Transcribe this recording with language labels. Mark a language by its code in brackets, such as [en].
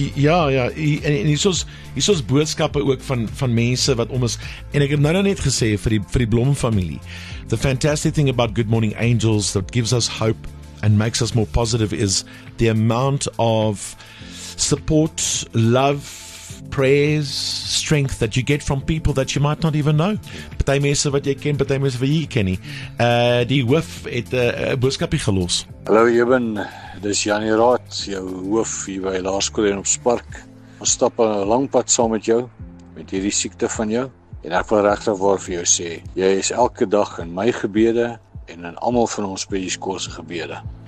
[af] Ja, en hier's boodskappe ook van mense wat om is. En ek het nou net gesê vir die Blom familie. [en] The fantastic thing about Good Morning Angels that gives us hope and makes us more positive is the amount of support, love, prayers, strength that you get from people that you might not even know. [af] Party mense wat jy ken, party mense wat jy ken nie. Die hoof het 'n boodskapie gelos. Hallo Eben, dis Janie Raad, jou hoof hier by Laerskool en op Spark. Ons stap 'n lang pad saam met jou met hierdie siekte van jou. En ek wil regtig waar vir jou sê, jy is elke dag in my gebede en in almal van ons by die skool se gebede.